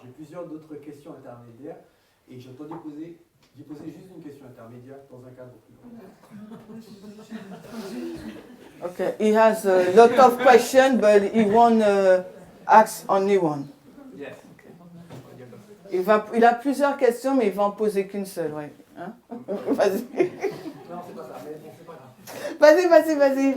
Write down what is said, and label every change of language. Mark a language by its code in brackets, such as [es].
[fr] J'ai plusieurs d'autres questions intermédiaires et j'ai posé juste une question intermédiaire dans un cadre plus grand. [en] Okay, he has a lot of questions, but he won't ask only one. Yes. [fr] Il a plusieurs questions, mais il va en poser qu'une seule, ouais. Hein? Vas-y. Non, c'est pas ça, mais bon, c'est pas grave.